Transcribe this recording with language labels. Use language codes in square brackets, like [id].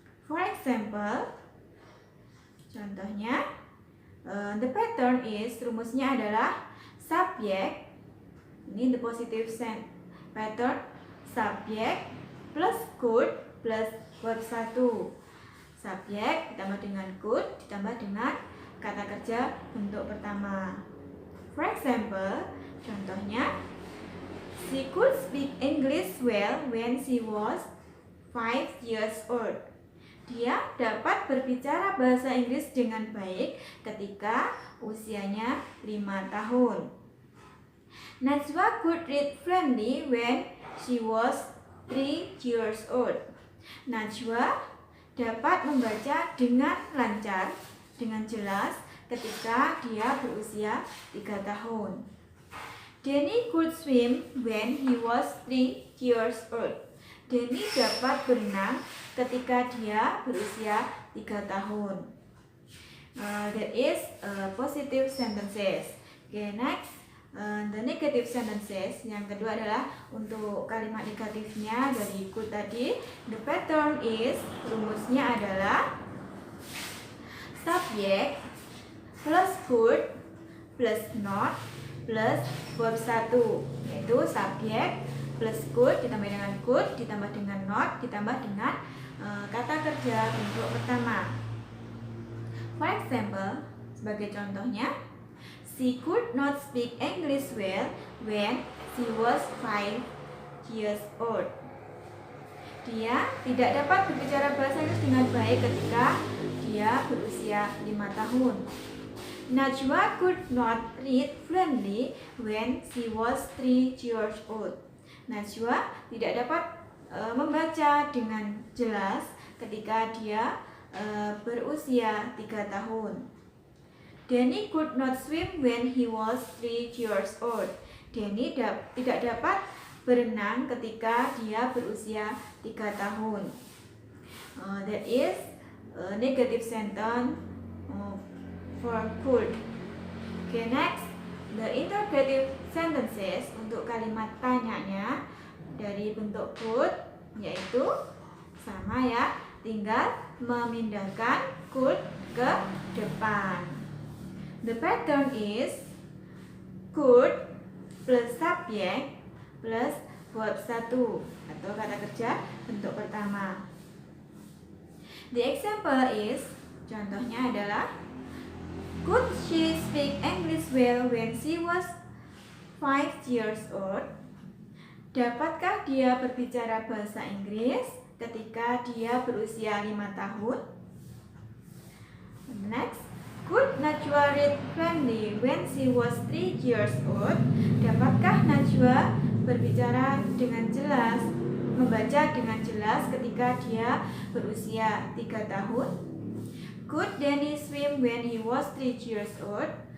[en] For example, [id] contohnya, [en] the pattern is, [id] rumusnya adalah [en] subject, [id] ini [en] the positive sense pattern, subject plus could plus verb 1. [id] Subjek ditambah dengan could ditambah dengan kata kerja bentuk pertama. [en] For example, [id] contohnya, [en] she could speak English well when she was 5 years old. [id] Dia dapat berbicara bahasa Inggris dengan baik ketika usianya 5 tahun. [en] Najwa could read fluently when she was 3 years old. [id] Najwa dapat membaca dengan lancar, dengan jelas ketika dia berusia 3 tahun. [en] Danny could swim when he was 3 years old. [id] Danny dapat berenang ketika dia berusia 3 tahun. [en] That is positive sentences. Okay, next. The negative sentences, [id] yang kedua adalah untuk kalimat negatifnya dari could tadi. [en] The pattern is, [id] rumusnya adalah [en] subject plus could plus not plus verb 1, [id] yaitu subjek plus could ditambah dengan could ditambah dengan not ditambah dengan kata kerja bentuk pertama. [en] For example, [id] sebagai contohnya, [en] she could not speak English well when she was 5 years old. [id] Dia tidak dapat berbicara bahasa Inggris dengan baik ketika dia berusia 5 tahun. [en] Najwa could not read fluently when she was 3 years old. [id] Najwa tidak dapat membaca dengan jelas ketika dia berusia 3 tahun. [en] Danny could not swim when he was 3 years old. [id] Danny tidak dapat berenang ketika dia berusia 3 tahun. [en] That is a negative sentence for could. Okay, next, the interrogative sentences [id] untuk kalimat tanyanya dari bentuk could, yaitu sama ya, tinggal memindahkan could ke depan. [en] The pattern is could plus subject plus verb 1 [id] atau kata kerja bentuk pertama. [en] The example is, [id] contohnya adalah, [en] could she speak English well when she was 5 years old? [id] Dapatkah dia berbicara bahasa Inggris ketika dia berusia 5 tahun? [en] Next, could Najwa read fluently when she was 3 years old? [id] Dapatkah Najwa berbicara dengan jelas, membaca dengan jelas ketika dia berusia 3 tahun? [en] Could Danny swim when he was 3 years old?